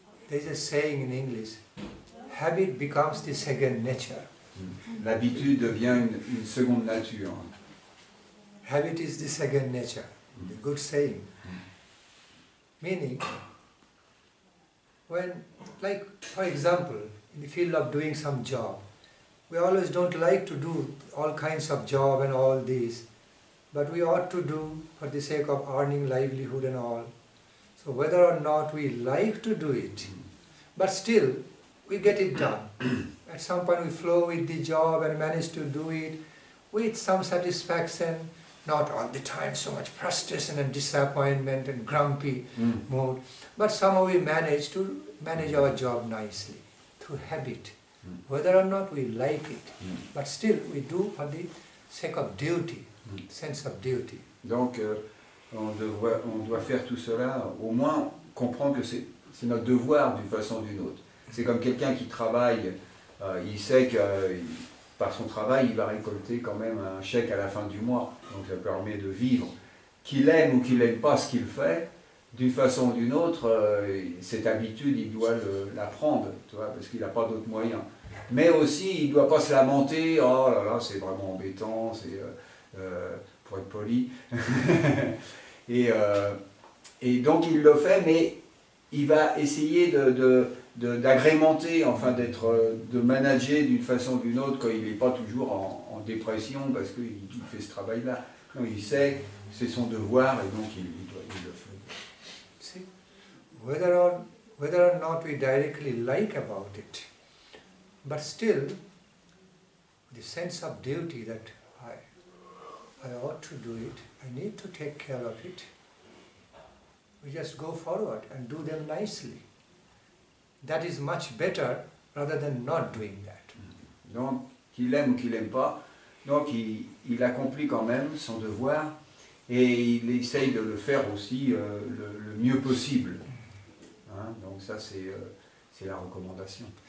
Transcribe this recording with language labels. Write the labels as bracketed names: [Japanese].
[English] There's a saying in English, habit becomes the second nature. [French] L'habitude devient une seconde nature. [English] Habit is the second nature. A good saying. Meaning, when, like for example, in the field of doing some job, we always don't like to do all kinds of job and all these, but we ought to do for the sake of earning livelihood and all. So whether or not we like to do it, but still we get it done. At some point we flow with the job and manage to do it with some satisfaction, not all the time so much frustration and disappointment and grumpy mood, but somehow we manage to manage our job nicely through habit, whether or not we like it, but still we do for the sake of duty, sense of duty. [French] Donc on doit faire tout cela, au moins comprendre que c'est notre devoir d'une façon ou d'une autre. C'est comme quelqu'un qui travaille, il sait que par son travail, il va récolter quand même un chèque à la fin du mois, donc ça permet de vivre. Qu'il aime ou qu'il n'aime pas ce qu'il fait, d'une façon ou d'une autre, cette habitude, il doit l'apprendre, parce qu'il n'a pas d'autres moyens. Mais aussi, il ne doit pas se lamenter, oh là là, c'est vraiment embêtant, c'est pour être poli. Et donc il le fait, mais il va essayer d'agrémenter, enfin de manager d'une façon ou d'une autre quand il n'est pas toujours en dépression parce qu'il fait ce travail-là. Non, il sait, c'est son devoir et donc il le fait. [English] See, whether or not we directly like about it, but still the sense of duty that I ought to do it, I need to take care of it. We just go forward and do them nicely. That is much better rather than not doing that. [French] Donc, qu'il aime ou qu'il n'aime pas, donc il accomplit quand même son devoir et il essaye de le faire aussi le mieux possible. Hein, donc ça c'est la recommandation.